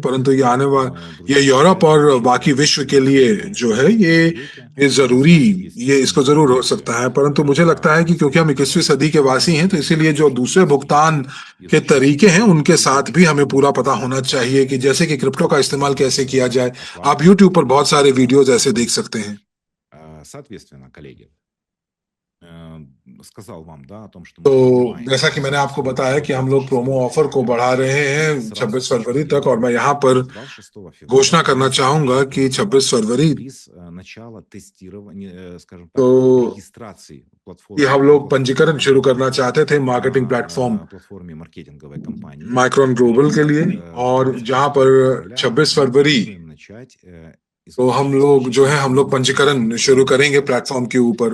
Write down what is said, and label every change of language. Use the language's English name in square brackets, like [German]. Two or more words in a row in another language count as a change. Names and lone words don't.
[Hindi] परंतु ये यूरोप और बाकी विश्व के लिए जो है ये जरूरी, ये इसको जरूर हो सकता है। परंतु मुझे लगता है कि क्योंकि हम 21वीं सदी के वासी हैं, तो इसीलिए जो दूसरे भुगतान के तरीके हैं उनके साथ भी हमें पूरा पता होना चाहिए, कि जैसे कि क्रिप्टो का इस्तेमाल कैसे किया जाए। आप यूट्यूब पर बहुत सारे वीडियोज ऐसे देख सकते हैं। [Russian] Соответственно, коллеги, сказал вам, да, о том, что [Hindi] तो जैसा कि मैंने आपको बताया कि हम लोग [English] promo offer [Hindi] को बढ़ा रहे हैं 26 फरवरी तक, और मैं यहाँ पर घोषणा करना चाहूंगा कि 26 फरवरी तो कि हम लोग पंजीकरण शुरू करना चाहते थे [English] marketing platform [Hindi] माइक्रोन ग्लोबल के लिए, और जहां पर 26 फरवरी तो हम लोग पंजीकरण शुरू करेंगे प्लेटफॉर्म के ऊपर।